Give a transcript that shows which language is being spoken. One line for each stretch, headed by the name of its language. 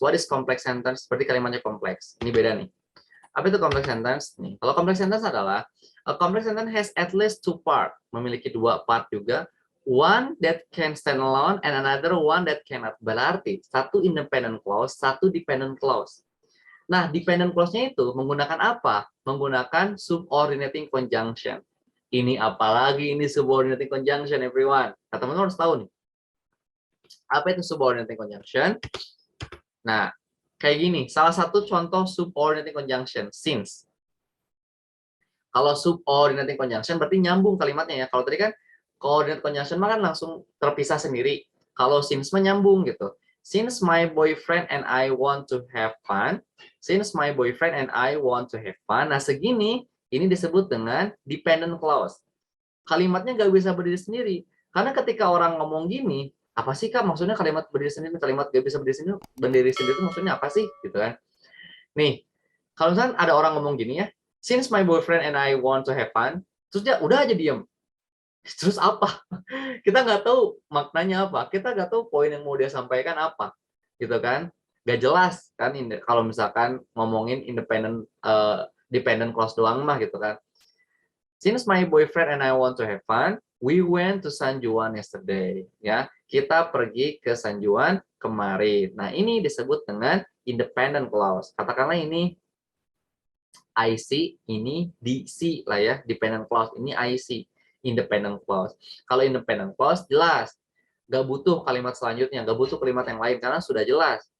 English: What is complex sentence?
Indonesian: Seperti kalimatnya kompleks. Ini beda nih. Apa itu complex sentence? Nih, kalau complex sentence adalah
English: a complex sentence has at least two part,
Indonesian: memiliki dua part juga.
English: One that can stand alone and another one that cannot.
Indonesian: Berarti satu independent clause, satu dependent clause. Nah, dependent clause-nya itu menggunakan apa? Menggunakan subordinating conjunction. Ini apalagi ini subordinating conjunction,
English: everyone.
Indonesian: Nah, teman-teman harus tahu nih. Apa itu subordinating conjunction? Nah, kayak gini, salah satu contoh subordinating conjunction, since. Kalau subordinating conjunction berarti nyambung kalimatnya ya. Kalau tadi kan coordinate conjunction mah kan langsung terpisah sendiri. Kalau since mah nyambung gitu.
English: Since my boyfriend and I want to have fun. Since my boyfriend and I want to have fun.
Indonesian: Nah, segini ini disebut dengan dependent clause. Kalimatnya nggak bisa berdiri sendiri. Karena ketika orang ngomong gini, apa sih Kak maksudnya kalimat berdiri sendiri, kalimat nggak bisa berdiri sendiri itu maksudnya apa sih gitu kan. Nih, kalau misalnya ada orang ngomong gini ya,
English: since my boyfriend and I want to have fun,
Indonesian: terus dia udah aja diem. Terus apa? Kita nggak tahu maknanya apa, kita nggak tahu poin yang mau dia sampaikan apa, gitu kan? Nggak jelas kan kalau misalkan ngomongin dependent clause doang mah gitu kan.
English: Since my boyfriend and I want to have fun, we went to San Juan yesterday.
Indonesian: Ya, kita pergi ke San Juan kemarin. Nah, ini disebut dengan independent clause. Katakanlah ini IC, ini DC lah ya, dependent clause. Ini IC, independent clause. Kalau independent clause jelas, nggak butuh kalimat selanjutnya, nggak butuh kalimat yang lain karena sudah jelas.